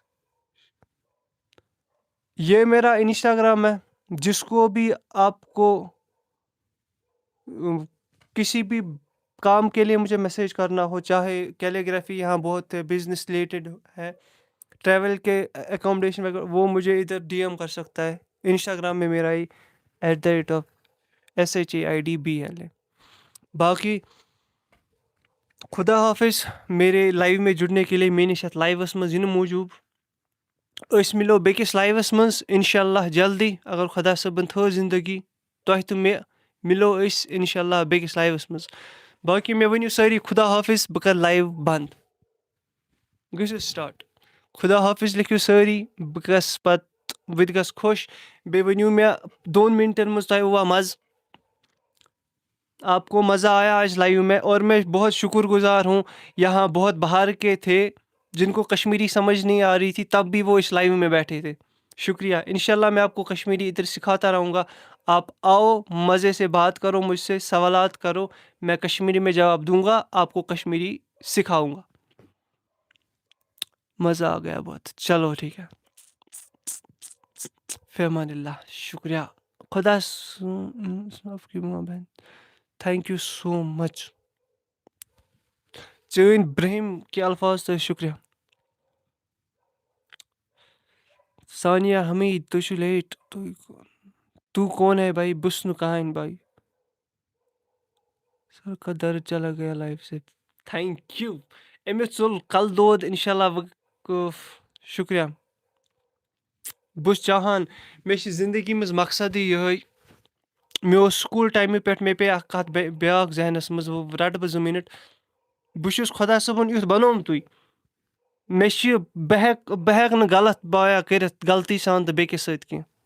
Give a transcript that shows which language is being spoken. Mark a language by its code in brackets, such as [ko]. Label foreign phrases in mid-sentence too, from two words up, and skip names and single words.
[ur] یہ میرا انسٹاگرام ہے جس کو بھی آپ کو کسی بھی کام کے لیے مجھے میسیج کرنا ہو چاہے کیلیگرافی یہاں بہت ہے بزنس ریلیٹڈ ہے ٹریول کے اکوموڈیشن وغیرہ وہ مجھے ادھر ڈی ایم کر سکتا ہے انسٹاگرام میں میرا ہی @SHAIDBL ہے باقی خدا حافظ میرے لایو میں جڑنے کے لیے [ks] میٲنِس یتھ لایوَس منٛز یِنہٕ موٗجوٗب أسۍ مِلو بیٚکِس لایوَس منٛز اِنشاء اللہ جلدی اگر خۄدا صٲبن تھٲو زندگی تۄہہِ تہٕ مےٚ مِلو أسۍ اِنشاء اللہ بیٚکِس لایوَس منٛز باقی مےٚ ؤنِو سٲری خدا حافظ بہٕ کَرٕ لایِو بنٛد گٔژھِو سٹاٹ خدا حافظ لیکھِو سٲری بہٕ گژھٕ پَتہٕ بہٕ تہِ گژھٕ خۄش بیٚیہِ ؤنِو مےٚ 2 مِنٹَن منٛز تۄہہِ اوٚوا مَزٕ [ur] آپ کو مزہ آیا آج لائیو میں اور میں بہت شکر گزار ہوں یہاں بہت باہر کے تھے جن کو کشمیری سمجھ نہیں آ رہی تھی تب بھی وہ اس لائیو میں بیٹھے تھے شکریہ انشاءاللہ میں آپ کو کشمیری ادھر سکھاتا رہوں گا آپ آؤ مزے سے بات کرو مجھ سے سوالات کرو میں کشمیری میں جواب دوں گا آپ کو کشمیری سکھاؤں گا مزہ آ گیا بہت چلو ٹھیک ہے فی امان اللہ شکریہ خدا آپ کی ماں بہن [en] thank you so much [ks] چٲنۍ برہم کے الفاظ تہٕ شکریہ ثانیہ حمید تُہۍ چھِو لیٹ [ur] تو کون ہے بھائی [ks] بہٕ چھُس نہٕ کٕہٕنۍ بھائی [ur] سر کا درد چلا گیا لائف سے [en] thank you [ks] أمِس ژوٚل کلہٕ دود انشاء اللہ شکریہ بہٕ چھُس چاہان مےٚ چھِ زندگی منٛز مقصدٕے یِہوٚے مےٚ اوس سکوٗل ٹایمہِ پٮ۪ٹھ مےٚ پیٚیہِ اکھ کتھ بیٛاکھ ذہنس منٛز وۄنۍ رٹہٕ بہٕ 2 مِنٹ بہٕ چھُس خۄدا صٲبن یُتھ بنومتُے مےٚ چھِ بہٕ ہٮ۪کہٕ نہٕ غلط بایا کٔرِتھ غلطی سان تہٕ بیٚکِس سۭتۍ کینٛہہ